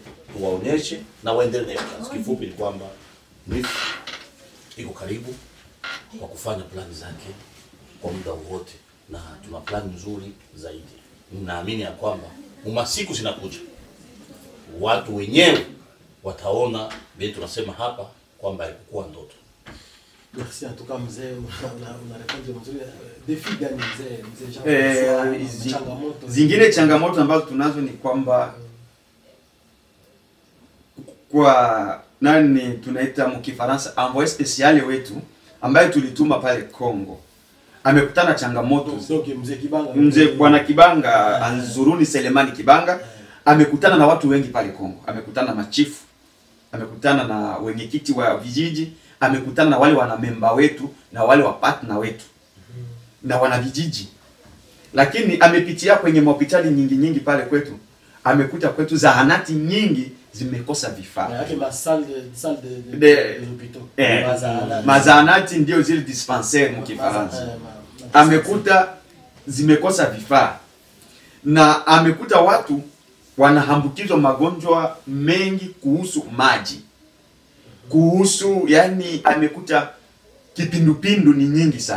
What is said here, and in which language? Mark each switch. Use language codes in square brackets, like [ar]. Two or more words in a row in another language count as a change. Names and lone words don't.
[sw] Tuwaonyeshe na waendelee na kazi. Kifupi ni kwamba NIFE iko karibu kwa kufanya plani zake kwa muda wote na tuna plani nzuri zaidi. Ninaamini ya kwamba masiku zinakuja watu wenyewe wataona vile tunasema hapa kwamba haikuwa ndoto. [fr] Merci en tout cas [sw] mzee, una [fr] répondre mzuri. [sw] Défi gani mzee changamoto? Zingine changamoto ambazo tunazo ni kwamba kwa nani tunaita mkifaransa [fr] envoyé spécial [sw] wetu ambaye tulituma pale Kongo amekutana changamoto. Mzee Bwana Kibanga Anzuruni Selemani Kibanga amekutana na watu wengi pale Kongo. Amekutana na machifu, amekutana na wenyekiti wa vijiji, amekutana na wale wanamemba wetu na wale wa partner wetu na wana vijiji. Lakini amepitia kwenye hospitali nyingi pale kwetu. Amekuta kwetu zahanati nyingi zimekosa vifaa. [fr] Yake salle de l'hôpital. [sw] Mazahanati ndio zile dispensaire mkifaransa. Amekuta zimekosa vifaa. Na amekuta watu wanahambukizwa magonjwa mengi kuhusu maji. Kuhusu yani amekuta kipindupindu ni nyingi sana.